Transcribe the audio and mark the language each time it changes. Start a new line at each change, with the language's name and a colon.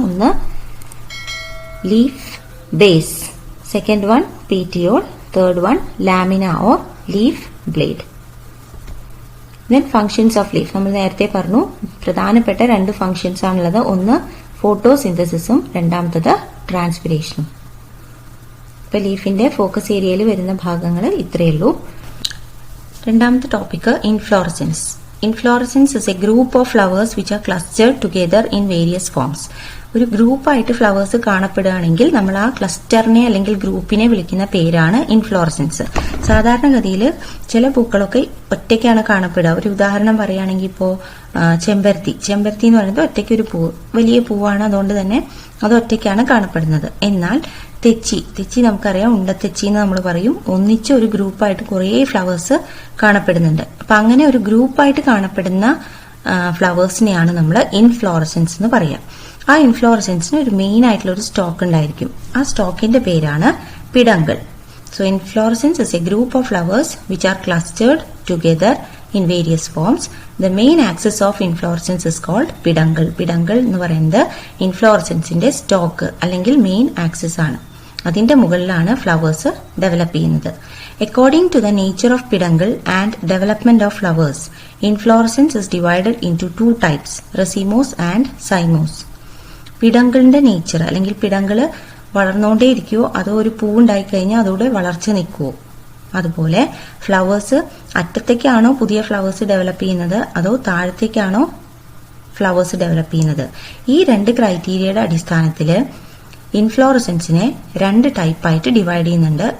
Malayalam: ഒന്ന്
English: Leaf base, second one petiole, third one lamina or leaf blade. Then functions of leaf.
Malayalam: നമ്മൾ നേരത്തെ പറഞ്ഞു പ്രധാനപ്പെട്ട 2 ഫങ്ഷൻസ് ആണുള്ളത്. ഒന്ന് ഫോട്ടോസിന്തസിസും രണ്ടാമത്തത് ട്രാൻസ്പിരേഷനും. ഇപ്പൊ ലീഫിന്റെ ഫോക്കസ് ഏരിയയിൽ വരുന്ന ഭാഗങ്ങൾ ഇത്രയേ ഉള്ളൂ. രണ്ടാമത്തെ topic inflorescence.
English: Inflorescence is a group of flowers which are clustered together in various forms.
Malayalam: ഒരു ഗ്രൂപ്പായിട്ട് ഫ്ലവേഴ്സ് കാണപ്പെടുകയാണെങ്കിൽ നമ്മൾ ആ ക്ലസ്റ്ററിനെ അല്ലെങ്കിൽ ഗ്രൂപ്പിനെ വിളിക്കുന്ന പേരാണ് ഇൻഫ്ലോറസൻസ്. സാധാരണഗതിയിൽ ചില പൂക്കളൊക്കെ ഒറ്റയ്ക്കാണ് കാണപ്പെടുക. ഒരു ഉദാഹരണം പറയുകയാണെങ്കിൽ ഇപ്പോൾ ചെമ്പരത്തി എന്ന് പറയുന്നത് ഒറ്റയ്ക്ക് ഒരു പൂവ്, വലിയ പൂവാണ്, അതുകൊണ്ട് തന്നെ അത് ഒറ്റയ്ക്കാണ് കാണപ്പെടുന്നത്. എന്നാൽ തെച്ചി നമുക്കറിയാം, ഉണ്ടത്തെച്ചി എന്ന് നമ്മൾ പറയും. ഒന്നിച്ച് ഒരു ഗ്രൂപ്പായിട്ട് കുറേ ഫ്ലവേഴ്സ് കാണപ്പെടുന്നുണ്ട്. അപ്പൊ അങ്ങനെ ഒരു ഗ്രൂപ്പായിട്ട് കാണപ്പെടുന്ന ഫ്ലവേഴ്സിനെയാണ് നമ്മൾ ഇൻഫ്ലോറസൻസ് എന്ന് പറയാം. ആ ഇൻഫ്ലോറസൻസിന് ഒരു മെയിൻ ആയിട്ടുള്ള ഒരു സ്റ്റോക്ക് ഉണ്ടായിരിക്കും. ആ സ്റ്റോക്കിന്റെ പേരാണ് പിടങ്കിൾ.
English: So inflorescence is a group of flowers which are clustered together in various forms. The main axis of inflorescence is called peduncle.
Malayalam: പിടങ്കിൾ എന്ന് പറയുന്നത് ഇൻഫ്ലോറസൻസിന്റെ സ്റ്റോക്ക് അല്ലെങ്കിൽ മെയിൻ ആക്സിസ് ആണ്. അതിന്റെ മുകളിലാണ് ഫ്ലവേഴ്സ് ഡെവലപ്പ് ചെയ്യുന്നത്.
English: According to the nature of peduncle and development of flowers, inflorescence is divided into 2 types, racemose and cymose.
Malayalam: പിടങ്കിളിന്റെ nature അല്ലെങ്കിൽ പിടങ്കിള് വളർന്നുകൊണ്ടേയിരിക്കുവോ അതോ ഒരു പൂവുണ്ടായി കഴിഞ്ഞാൽ അതോടെ വളർച്ച നിൽക്കുവോ, അതുപോലെ ഫ്ലവേഴ്സ് അറ്റത്തേക്കാണോ പുതിയ ഫ്ലവേഴ്സ് ഡെവലപ്പ് ചെയ്യുന്നത് അതോ താഴത്തേക്കാണോ ഫ്ലവേഴ്സ് ഡെവലപ്പ് ചെയ്യുന്നത്. ഈ 2 ക്രൈറ്റീരിയയുടെ അടിസ്ഥാനത്തിൽ ഇൻഫ്ലോറസൻസിനെ 2 ടൈപ്പായിട്ട് ഡിവൈഡ് ചെയ്യുന്നുണ്ട്.